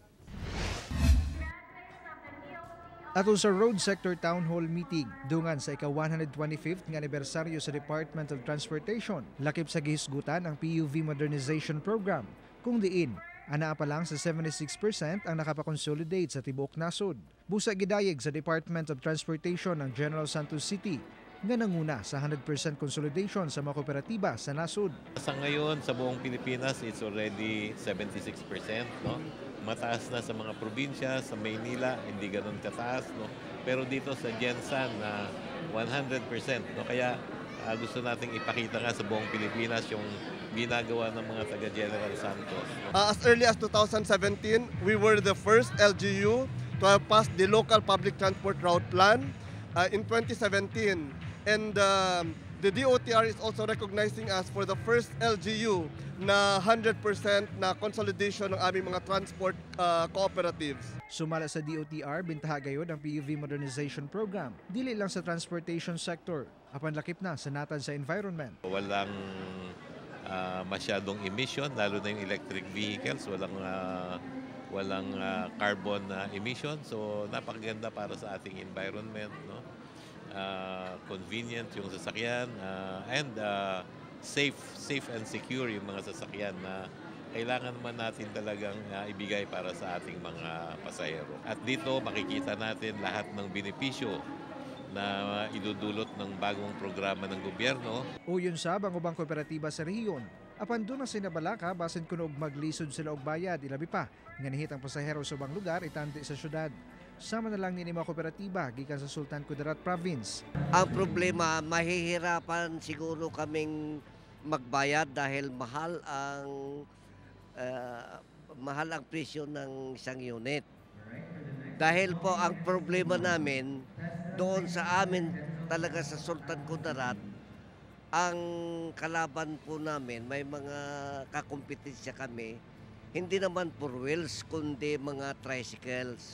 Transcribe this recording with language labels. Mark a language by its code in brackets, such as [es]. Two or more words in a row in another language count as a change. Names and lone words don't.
[ceb] Ato sa Road Sector Town Hall meeting, dungan sa ika-125th nga anibersaryo sa Department of Transportation, lakip sa gihisgutan ang PUV Modernization Program, kung diin, ana pa lang sa 76% ang nakapakonsolidate sa tibuok nasod. Busa gidayeg sa Department of Transportation ng General Santos City, nga nanguna sa 100% consolidation sa mga kooperatiba sa nasod. [tl] Sa ngayon, sa buong Pilipinas, [en] it's already 76%, no? [tl] Mataas na sa mga probinsya, sa Maynila, hindi ganun kataas, no? Pero dito sa Gensan, 100%, no? Kaya gusto nating ipakita nga sa buong Pilipinas yung ginagawa ng mga taga-General Santos. No? [en] As early as 2017, we were the first LGU to have passed the local public transport route plan in 2017. And the DOTR is also recognizing us for the first LGU [tl] na 100% na [en] consolidation [tl] ng aming mga [en] transport cooperatives. [ceb] Sumala sa DOTR, bintaha gayod ang PUV Modernization Program. Dili lang sa [en] transportation sector, [ceb] apan lakip na sa natan sa environment. [tl] Walang masyadong emission, lalo na yung [en] electric vehicles, [tl] walang [en] carbon emission. [tl] So napakaganda para sa ating environment, no? Convenient yung sasakyan and [en] safe and secure [tl] yung mga sasakyan na kailangan naman natin talagang ibigay para sa ating mga pasahero. At dito makikita natin lahat ng benepisyo na idudulot ng bagong programa ng gobyerno. [ceb] Uyon sab ang ubang kooperatiba sa rehiyon. Apan doon na sinabalaka basin kuno og maglisod sila og bayad ilabi pa nga nihit ang pasahero sa ubang lugar itandi sa syudad. Sama na lang ni mga kooperatiba gikan sa Sultan Kudarat Province. [tl] Ang problema, mahihirapan siguro kaming magbayad dahil mahal ang presyo ng isang unit. Dahil po ang problema namin doon sa amin talaga sa Sultan Kudarat, ang kalaban po namin, may mga kakompetensya kami, hindi naman [en] four wheels, [tl] kundi mga tricycles.